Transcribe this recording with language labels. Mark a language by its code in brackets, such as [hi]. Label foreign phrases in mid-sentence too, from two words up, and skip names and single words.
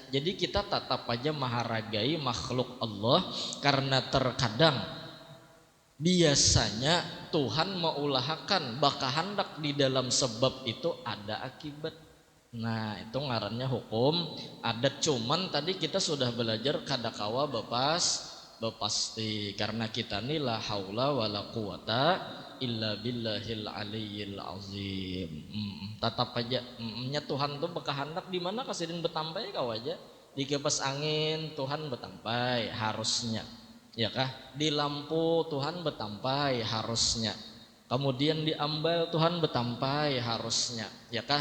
[bjn] Jadi kita tetap aja menghargai makhluk Allah, karena terkadang biasanya Tuhan mengulahkan bakahandak di dalam sebab itu ada akibat. Nah itu ngarannya hukum adat. Cuman tadi kita sudah belajar kadakawa bepasti, karena kita nih [ar] لا حول ولا قوة إلا بالله العلي العظيم. [bjn] Tetap aja nya Tuhan tuh bakahandak di mana kasidin betampai kau aja di kipas angin Tuhan betampai harusnya, ya kah? Di lampu Tuhan betampai harusnya. Kemudian di ambal Tuhan betampai harusnya, ya kah?